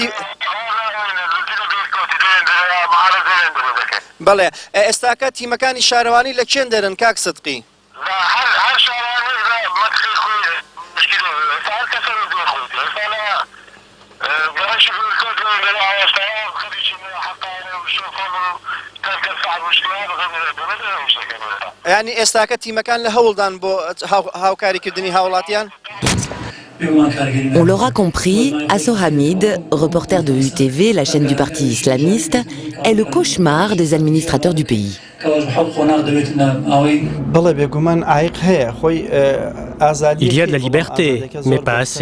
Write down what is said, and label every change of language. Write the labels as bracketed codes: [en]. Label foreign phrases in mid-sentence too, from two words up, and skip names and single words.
[ckb] بەڵێ ئێستاکە تیمەکانی شارەوانی لە کێن دەرن کاک سدقی ینی ئێستاکە تیمەکان لە هەوڵدان بۆ هاوکاریکردنی هاوڵاتیان [fr] On l'aura compris, Asso Hamid, reporter de UTV, la chaîne du parti islamiste, est le cauchemar des administrateurs du pays. Il y a de la liberté, mais pas assez.